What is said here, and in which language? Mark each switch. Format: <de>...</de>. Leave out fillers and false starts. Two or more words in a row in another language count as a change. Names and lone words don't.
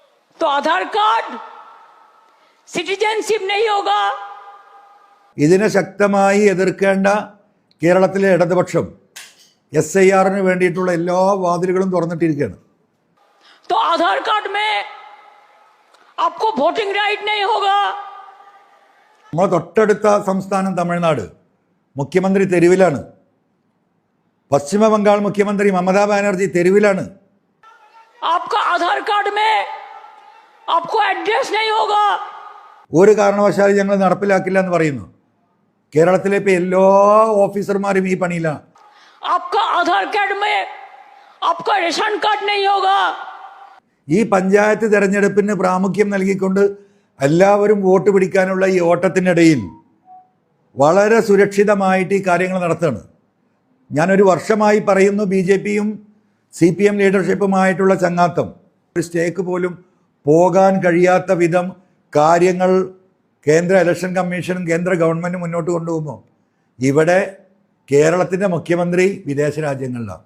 <hi>तो आधार कार्ड സിറ്റിസൺഷിപ്പ് नहीं होगा.</hi> <ml>ഇതിനെ ശക്തമായി എതിർക്കേണ്ട കേരളത്തിലെ ഇടതുപക്ഷം SIRന് വേണ്ടിയിട്ടുള്ള എല്ലാ വാതിലുകളും തുറന്നിട്ടിരിക്കുകയാണ്.</ml> <hi>तो आधार कार्ड में आपको</hi> <en>voting right</en> <hi>नहीं होगा.</hi> <ml>നമ്മുടെ തൊട്ടടുത്ത സംസ്ഥാനം തമിഴ്നാട്, മുഖ്യമന്ത്രി തെരുവിലാണ്. പശ്ചിമ ബംഗാൾ മുഖ്യമന്ത്രി മമതാ ബാനർജി തെരുവിലാണ്.</ml> <hi>आपका आधार कार्ड में आपको एड्रेस नहीं होगा.</hi> <ml>ഒരു കാരണവശാലും ഞങ്ങൾ നടപ്പിലാക്കില്ല എന്ന് പറയുന്നു. കേരളത്തിലെ ഇപ്പൊ എല്ലാ ഓഫീസർമാരും ഈ പണിയിലാണ്.</ml> <hi>आपका आधार कार्ड में आपका</hi> <en>ration card</en> <hi>नहीं होगा.</hi> <ml>ഈ പഞ്ചായത്ത് തെരഞ്ഞെടുപ്പിന് പ്രാമുഖ്യം നൽകിക്കൊണ്ട് എല്ലാവരും വോട്ട് പിടിക്കാനുള്ള ഈ ഓട്ടത്തിനിടയിൽ വളരെ സുരക്ഷിതമായിട്ട് ഈ കാര്യങ്ങൾ നടത്തുകയാണ്. ഞാനൊരു വർഷമായി പറയുന്നു, BJPയും CPM ലീഡർഷിപ്പുമായിട്ടുള്ള ചങ്ങാത്തം ഒരു സ്റ്റേക്ക് പോലും പോകാൻ കഴിയാത്ത വിധം കാര്യങ്ങൾ കേന്ദ്ര ഇലക്ഷൻ കമ്മീഷനും കേന്ദ്ര ഗവൺമെൻറ്റും മുന്നോട്ട് കൊണ്ടുപോകുമ്പോൾ ഇവിടെ കേരളത്തിൻ്റെ മുഖ്യമന്ത്രി വിദേശ രാജ്യങ്ങളിലാണ്.</ml>